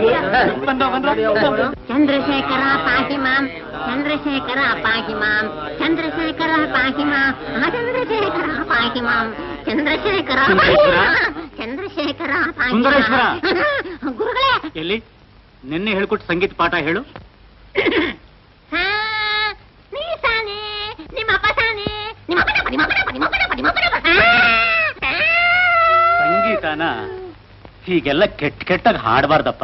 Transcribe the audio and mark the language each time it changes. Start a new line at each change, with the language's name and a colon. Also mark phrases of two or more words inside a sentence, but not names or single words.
Sanskrit: ಚಂದ್ರಶೇಖರ ಪಾಹಿ ಮಾಂ, ಚಂದ್ರಶೇಖರ ಪಾಹಿ ಮಾಂ, ಚಂದ್ರಶೇಖರ ಪಾಹಿ ಮಾಂ, ಚಂದ್ರಶೇಖರ ಪಾಹಿ ಮಾಂ, ಚಂದ್ರಶೇಖರ ಚಂದ್ರಶೇಖರ ಸುಂದರೇಶ್ವರ
Kannada: ಗುರುಗಳೇ ಎಲ್ಲಿ ನಿನ್ನೆ ಹೇಳ್ಕೊಟ್ಟು ಸಂಗೀತ ಪಾಠ ಹೇಳು. ಸಂಗೀತನ ಹೀಗೆಲ್ಲ ಕೆಟ್ಟಾಗಿ ಹಾಡಬಾರ್ದಪ್ಪ.